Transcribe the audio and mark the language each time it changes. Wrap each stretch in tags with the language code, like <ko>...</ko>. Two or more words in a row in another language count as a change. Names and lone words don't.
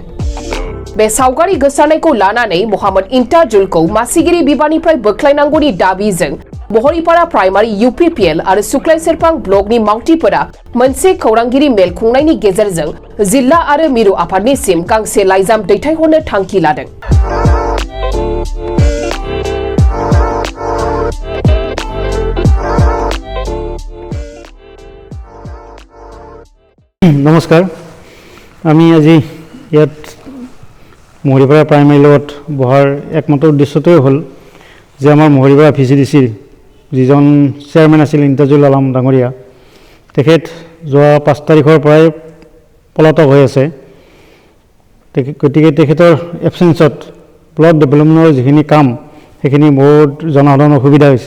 <brx>बे सावगारि गोसारनायखौ लानानै मोहम्मद इंताजुलखौ मासिगिरि बिबाननिफ्राय बोख्लायनांगौनि दाबिजों महरिपारा प्राइमारि UPPL आरो सुक्लाय सेरफां ब्लकनि मावथिफोरा मोनसे खौरांगिरि मेल खुंनायनि गेजेरजों जिल्ला आरो मिरु आफादनिसिम गांसे लाइजाम दैथायहरनो थांखि लादों।</brx> <as>नमस्कार, आमी আজি ইয়াত महरिपारा प्राइमारी লগত বহাৰ একমাত্ৰ উদ্দেশ্যটোৱে হ'ল যে আমাৰ महरिपारा Vcdc যিজন চেয়াৰমেন আছিল ইন্তাজুল আলম ডাঙৰীয়া, তেখেত যোৱা 5 তাৰিখৰ পৰাই পলাতক হৈ আছে। গতিকে তেখেতৰ এবচেঞ্চত ব্লক ডেভেলপমেণ্টৰ যিখিনি কাম সেইখিনি বহুত জনসাধাৰণৰ অসুবিধা হৈছে।</as>